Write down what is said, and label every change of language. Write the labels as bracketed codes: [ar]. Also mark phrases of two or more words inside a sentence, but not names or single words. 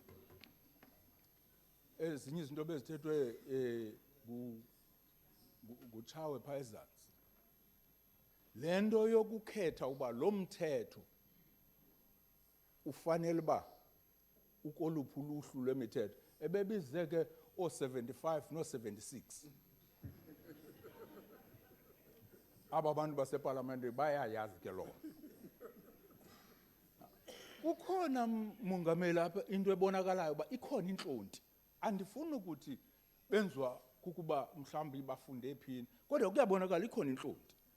[xh] Ezinye izinto bezithethwe ngutshawe phaa ezantsi. Le nto yokukhetha uba lo mthetho ufanele uba ukoluphi uluhlu lwemithetho. Ebebize ke o-75 no-76. Aba bantu basepalamente bayayazi ke loo. Ukhona mongameli apha into ebonakalayo uba ikhona intlonti. Andifuni ukuthi benziwa kukuba mhlawumbi bafunde phini, kodwa kuyabonakala ikhona intlonti.